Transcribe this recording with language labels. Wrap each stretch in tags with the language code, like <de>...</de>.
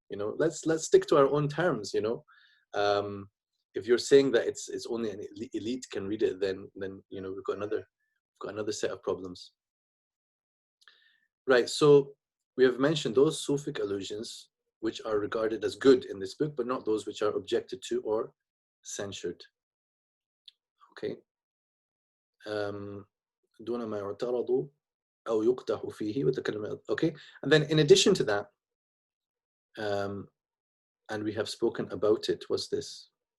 <en>You know, let's stick to our own terms. You know, if you're saying that it's only an elite can read it, then you know, we've got another set of problems. Right. So we have mentioned those Sufic allusions which are regarded as good in this book, but not those which are objected to or censured. Okay.</en> <ar>دون ما يعترض أو يقدح فيه وتكلم.</ar> <en>Okay. And then in addition to that, and we have spoken about it, what's this?</en>